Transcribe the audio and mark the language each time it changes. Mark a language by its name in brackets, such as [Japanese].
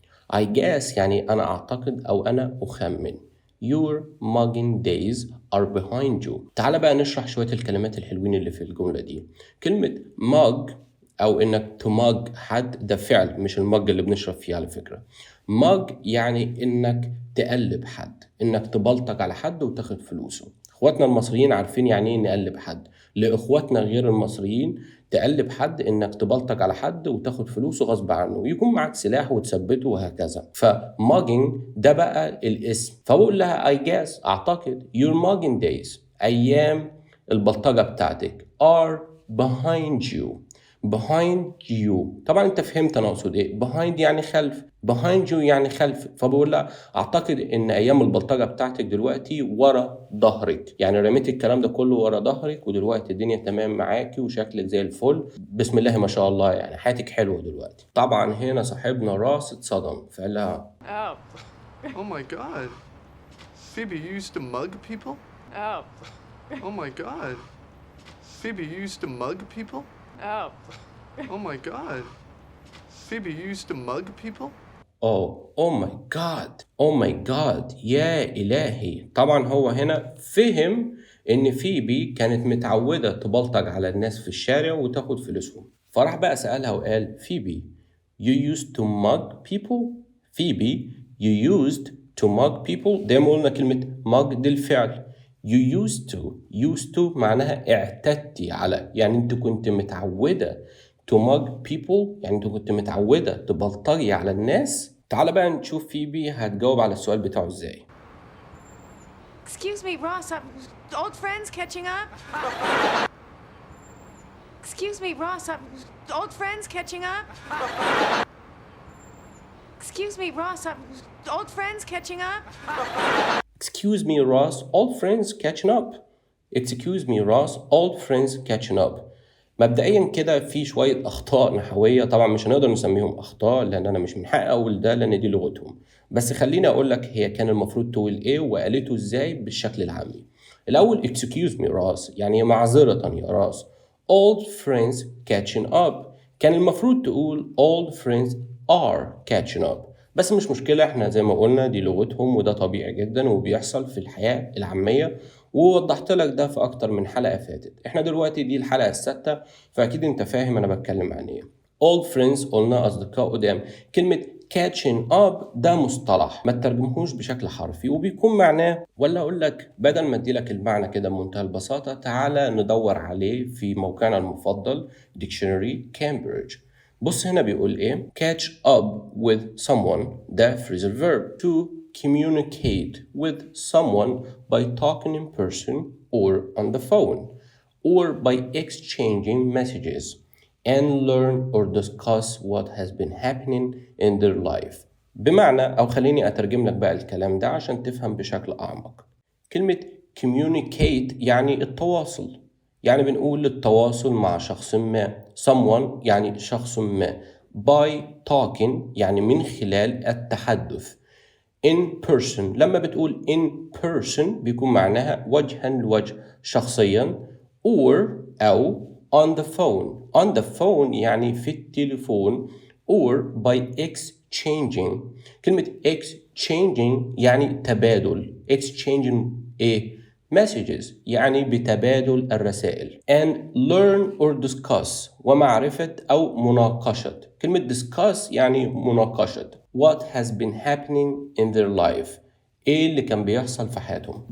[English] I guess [Arabic] يعني أنا أعتقد أو أنا أخمن. [English] Your mugging days are behind you. [Arabic] تعال بقى نشرح شوية الكلمات الحلوين اللي في الجملة دي. كلمة mug أو إنك تمج حد ده فعل، مش المج اللي بنشرب فيه على فكرة. mug يعني إنك تقلب حد، إنك تبلطج على حد وتاخد فلوسه. إخواتنا المصريين عارفين يعني إيه نقلب حد. لإخواتنا غير المصريين تقلب حد إنك تبلطج على حد وتاخد فلوسه غصب عنه، ويكون معك سلاح وتثبته وهكذا. فmugging ده بقى الاسم. فبقول لها [English] I guess [Arabic] أعتقد [English] your mugging days [Arabic] أيام البلطجة بتاعتك [English] are behind you. behind you [Arabic] طبعا انت فهمت انا اقصد ايه. behind يعني خلف، behind you يعني خلف. فبقول لها اعتقد ان ايام البلطجه بتاعتك دلوقتي ورا ظهرك، يعني رميت الكلام ده كله ورا ظهرك ودلوقتي الدنيا تمام معاكي وشكلك زي الفل، بسم الله ما شاء الله، يعني حياتك حلوه دلوقتي. طبعا هنا صاحبنا راس اتصدم فقال لها [English] Oh. Oh my god. Phoebe, you used to mug people? Oh. Oh my god. Phoebe, you used to mug people? Oh. Oh my god. Phoebe, you used to mug people? oh my god oh my god [Arabic] يا إلهي. طبعا هو هنا فهم إن فيبي كانت متعودة تبلطج على الناس في الشارع وتاخد فلوسهم، فراح بقى سألها وقال فيبي [English] you used to mug people. [Arabic] فيبي [English] you used to mug people، [Arabic] زي ما قلنا كلمة mug دي الفعل. [English] you used to [Arabic] معناها اعتدتي على، يعني انت كنت متعودة [English] to mug people، [Arabic] يعني انت كنت متعودة تبلطجي على الناس. تعال بقى نشوف فيبي هتجاوب على السؤال بتاعه ازاي. [English] Excuse me, Ross. Old friends catching up? Excuse me, Ross. Old friends catching up? Excuse me, Ross. Old friends catching up? Excuse me Ross, old friends catching up. Excuse me Ross, old friends catching up. [Arabic] مبدئيا كده في شوية أخطاء نحوية، طبعا مش هنقدر نسميهم أخطاء لأن أنا مش من حقي أقول ده لأن دي لغتهم، بس خليني أقول لك هي كان المفروض تقول إيه وقالته إزاي بالشكل العامي. الأول [English] excuse me Ross [Arabic] يعني معذرة يا راس. [English] old friends catching up [Arabic] كان المفروض تقول [English] old friends are catching up، [Arabic] بس مش مشكلة، احنا زي ما قلنا دي لغتهم وده طبيعي جدا وبيحصل في الحياة العامية، ووضحت لك ده في أكتر من حلقة فاتت. احنا دلوقتي دي الحلقة السادسة، فأكيد انت فاهم أنا بتكلم عن ايه. old friends قلنا أصدقاء قدام. كلمة catching up ده مصطلح ما تترجمهوش بشكل حرفي وبيكون معناه، ولا أقول لك بدل ما أدي لك المعنى كده بمنتهى البساطة، تعالى ندور عليه في موقعنا المفضل Dictionary Cambridge. بص هنا بيقول ايه. [English] catch up with someone ده phrasal verb to communicate with someone by talking in person or on the phone or by exchanging messages and learn or discuss what has been happening in their life. [Arabic] بمعنى، أو خليني أترجم لك بقى الكلام ده عشان تفهم بشكل أعمق. كلمة communicate يعني التواصل، يعني بنقول التواصل مع شخص ما. someone يعني شخص ما. by talking يعني من خلال التحدث. [English] in person [Arabic] لما بتقول in person بيكون معناها وجها لوجه شخصيا، or أو [English] on the phone. on the phone [Arabic] يعني في التليفون، [English] or by exchanging. [Arabic] كلمة exchanging يعني تبادل. exchanging ايه؟ messages يعني بتبادل الرسائل. [English] and learn or discuss [Arabic] ومعرفة أو مناقشة. كلمة discuss يعني مناقشة. [English] what has been happening in their life [Arabic] ايه اللي كان بيحصل في حياتهم.